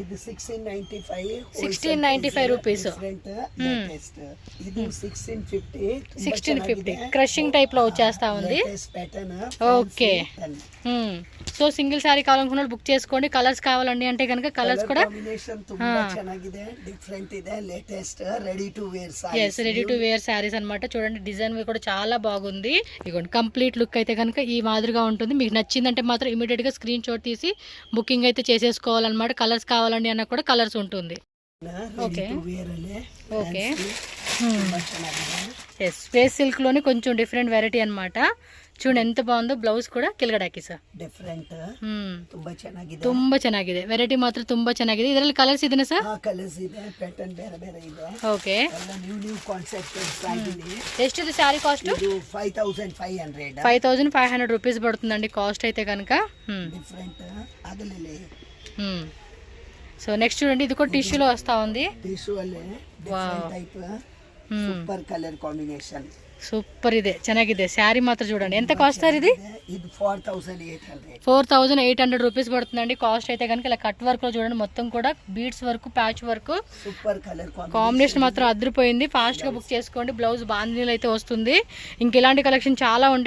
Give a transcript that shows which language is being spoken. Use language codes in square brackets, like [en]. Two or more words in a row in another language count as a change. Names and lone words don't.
[te] ఇది 1695 రూపీస్. ఇది 1650 [en] crushing type [te] లో వచ్చేస్తా ఉంది. [en] okay, so single saree [te] కావాలనుకున్న బుక్ చేసుకోండి. కలర్స్ కావాలండి అంటే కనుక కలర్స్ కూడా [kn] ಕಾಂಬಿನೇಷನ್ ತುಂಬಾ ಚೆನ್ನಾಗಿದೆ, ಡಿಫರೆಂಟ್ ಇದೆ, [en] latest ready to wear sarees. yes, ready to wear sarees [te] అన్నమాట. చూడండి డిజైన్ కూడా చాలా బాగుంది. ఇగోండి కంప్లీట్ లుక్ అయితే కనుక ఈ మాదిరిగా ఉంటుంది. మీకు నచ్చిందంటే మాత్రం ఇమీడియట్ గా [en] screen shot [te] తీసి బుకింగ్ అయితే చేసేసుకోవాలన్నమాట. కలర్స్ కావాలండి అన్న కూడా కలర్స్ ఉంటుంది. [en] okay okay, space silk [te] లోనే కొంచెం [en] different variety [te] అన్నమాట. చూడండి ఎంత బాగుందో. [kn] ಬ್ಲೌಸ್ ಕೂಡ ಕೆಳಗಡೆ ಹಾಕಿ ಸರ್. ಡಿಫರೆಂಟ್ ತುಂಬಾ ಚೆನ್ನಾಗಿದೆ, ತುಂಬಾ ಚೆನ್ನಾಗಿದೆ. ವೆರೈಟಿ ಮಾತ್ರ ತುಂಬಾ ಚೆನ್ನಾಗಿದೆ. ಇದರಲ್ಲಿ ಕಲರ್ಸ್ ಇದೆನಾ ಸರ್? ಕಲರ್ಸ್ ಇದೆ, ಪ್ಯಾಟರ್ನ್ ಬೇರೆ ಬೇರೆ ಇದೆ. ಓಕೆ, ಎಲ್ಲ [en] new concept [kn] ಆಗಿದೆ. ಎಷ್ಟಿದೆ [en] saree cost? [kn] ಇದು 5500. [te] 5500 రూపీస్ పడుతుందండి కాస్ట్ అయితే కనుక. డిఫరెంట్ అదలే. సో నెక్స్ట్ చూడండి, ఇది కూడా టిష్యూలో వస్తా ఉంది. టిష్యూ అల్లే [en] different type super colour combination. [te] సూపర్ [kn] ಇದೆ, ಚೆನ್ನಾಗಿದೆ. ಸ್ಯಾರಿ ಮಾತ್ರ [te] చూడండి ఎంత కాస్ట్ సార్ ఇది? ఇది 4800. 4800 రూపీస్ పడుతుందండి కాస్ట్ అయితే కనుక. ఇలా [en] cut work [te] లో చూడండి మొత్తం కూడా [en] beads work, patch work, super colour [te] కాంబినేషన్ మాత్రం అదిరిపోయింది. ఫాస్ట్ గా బుక్ చేసుకోండి. బ్లౌజ్ బాందినీలు అయితే వస్తుంది. ఇంకెలాంటి కలెక్షన్ చాలా ఉంటాయి.